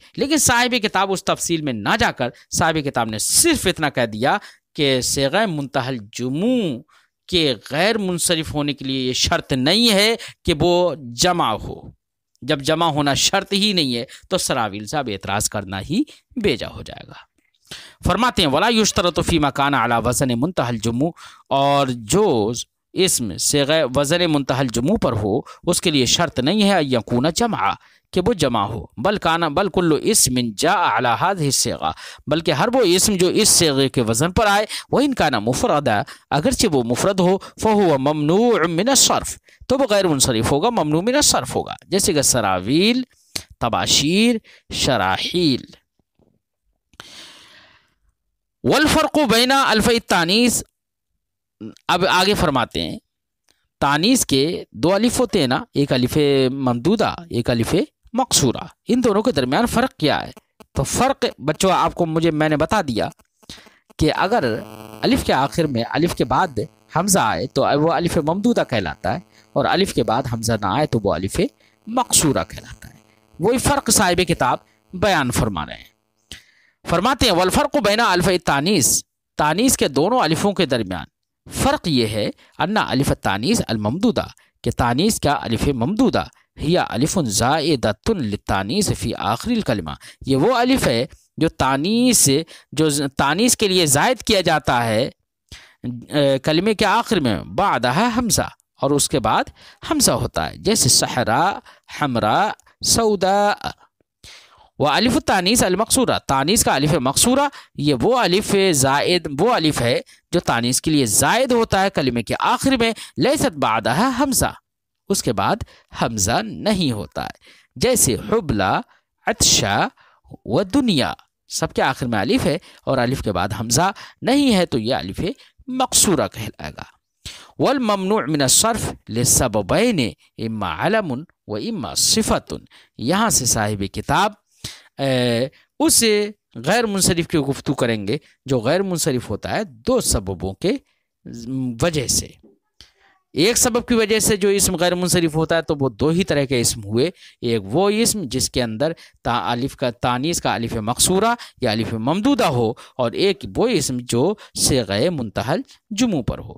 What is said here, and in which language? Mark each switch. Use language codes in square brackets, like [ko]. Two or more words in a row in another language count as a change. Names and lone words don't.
[hi] लेकिन साहिब किताब उस तफसील में ना जाकर साहिब किताब ने सिर्फ इतना कह दिया कि [ar] صيغة منتهى الجموع [hi] के गैर मुंसरिफ होने के लिए ये शर्त नहीं है कि वो जमा हो। जब जमा होना शर्त ही नहीं है तो सरावील साहब एतराज़ करना ही बेजा हो जाएगा। फरमाते हैं [ar] ولا يشترط في مكان على وزن منتهى الجموع, [hi] और जो इसम सिग़ा वज़न मुंतहल जुमू पर हो उसके लिए शर्त नहीं है [ar] يكون جمعا [hi] कि वो जमा हो, [ar] بل كل اسم جاء على هذه الصيغة, [hi] बल्कि हर वो इसम जो इस सिग़े के वज़न पर आए वह [ar] إن كان مفردا, [hi] अगरचे वो मुफ़रद हो [ar] فهو ممنوع من الصرف, [hi] तो वो गैर मुनसरिफ होगा, [ar] ممنوع من الصرف [hi] होगा। जैसे कि सरावील, तबाशीर, शराहील। [ar] والفرق بين ألفي التأنيث, [hi] अब आगे फरमाते हैं तानीस के दो अलिफ होते हैं ना, एक अलिफ ममदूदा एक अलिफ मकसूरा, इन दोनों के दरमियान फ़र्क क्या है? तो फ़र्क बच्चों आपको मैंने बता दिया कि अगर अलिफ के आखिर में अलिफ के बाद हमज़ा आए तो वो अलिफ ममदूदा कहलाता है, और अलिफ के बाद हमज़ा ना आए तो वो अलिफ मकसूरा कहलाता है। वही फ़र्क साहिब किताब बयान फरमा रहे हैं। फरमाते हैं [ar] والفرق بين ألفي التأنيث, [hi] तानीस के दोनों अलिफों के दरमियान फ़र्क ये है [ar] أن ألف التأنيث الممدودة, [hi] कि तानीस का अलिफ ममदूदा [ar] هي ألف زائدة للتأنيث في آخر الكلمة, [hi] ये वो अलिफ है जो तानीस के लिए ज़ायद किया जाता है कलिमे के आखिर में, [ar] بعدها همزة, [hi] और उसके बाद हमज़ा होता है। जैसे सहरा, हमरा, सऊदा। [ar] وألف التأنيث المقصورة, [hi] तानीस का अलिफ मकसूरा ये वो अलिफ ज़ायद, वो अलिफ है जो तानीस के लिए ज़ायद होता है कलिमे के आखिर में, [ar] ليست بعدها همزة, [hi] उसके बाद हमज़ा नहीं होता है। जैसे हुबला, अतशा व दुनिया, सबके आखिर में अलिफ है और अलिफ के बाद हमज़ा नहीं है तो यह अलिफ मकसूरा कहलाएगा। [ar] والممنوع من الصرف لسببين إما علم وإما صفة, [hi] यहाँ से साहिब किताब उस गैर मुनसरिफ की गुफ्तगू करेंगे जो गैर मुनसरिफ होता है दो सबबों के वजह से। एक सबब की वजह से जो इसम गैर मुनसरिफ होता है तो वो दो ही तरह के इसम हुए, एक वो इसम जिसके अंदर अलिफ का तानीस का अलिफ मकसूरा या अलिफ ममदूदा हो, और एक वो इसम जो [ar] صيغة منتهى الجموع [hi] पर हो।